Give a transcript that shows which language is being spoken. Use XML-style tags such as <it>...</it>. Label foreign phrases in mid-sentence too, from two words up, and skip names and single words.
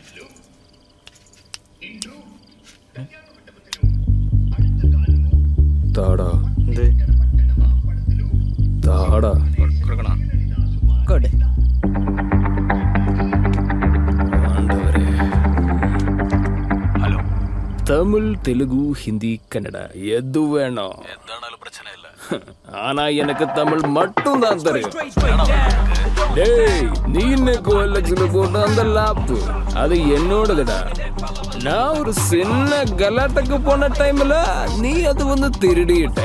<ml>താടാ താടാ കൊട്. തമിഴ് തെലുഗു ഹിന്ദി കന്നഡ എതു വേണോ?</ml> <ta>ஆனா எனக்கு தமிழ் மட்டும் தான் தெரியும். டேய் நீ இன்னைக்கு OLX-ல போட்ட அந்த லாப்பு அது என்னோடதுடா. நான் ஒரு சின்ன கலாட்டக்கு போன டைம்ல நீ அது வந்து திருடிட்ட.</ta>